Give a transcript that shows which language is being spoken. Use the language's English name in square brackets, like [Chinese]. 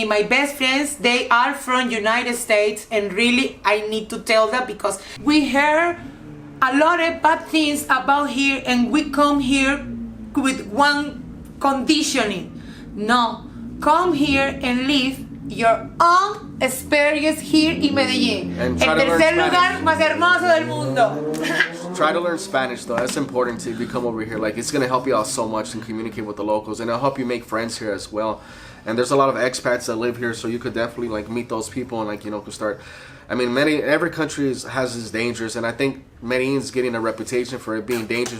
[English] And my best friends, they are from United States and really I need to tell that because we hear a lot of bad things about here and we come here with one conditioning. No, come here and live your own experience here in Medellin. [Spanish] El tercer lugar más hermoso del mundo. [English] Try to learn Spanish though. That's important to become over here. Like it's gonna help you out so much and communicate with the locals, and it'll help you make friends here as well. And there's a lot of expats that live here, so you could definitely like meet those people and like you know could start. I mean, every country has its dangers, and I think Medellin's getting a reputation for it being dangerous.